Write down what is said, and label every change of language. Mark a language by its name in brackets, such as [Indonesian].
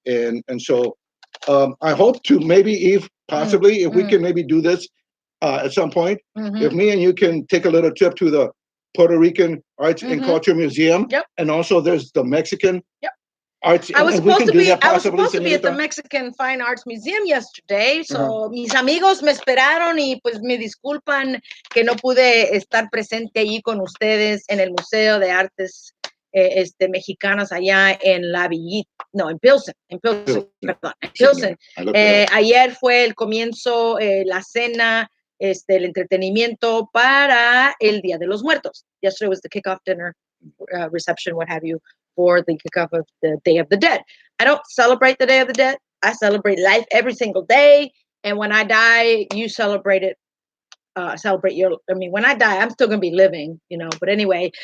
[English] And so I hope to maybe, Eve, possibly, if we can maybe do this at some point, if me and you can take a little trip to the Puerto Rican Arts and Culture Museum. Yep. And also there's the Mexican Arts. I was supposed to be at the Mexican Fine Arts Museum yesterday. [Spanish] So mis amigos me esperaron y pues me disculpan que no pude estar presente allí con ustedes en el Museo de Artes mexicanas allá en La Villita, no, en Pilsen, perdón, en Pilsen. Ayer fue el comienzo, la cena, el entretenimiento para el Día de los Muertos. [English] Yesterday was the kickoff dinner, reception, what have you, for the kickoff of the Day of the Dead. I don't celebrate the Day of the Dead. I celebrate life every single day. And when I die, you celebrate it. When I die, I'm still gonna be living, But anyway,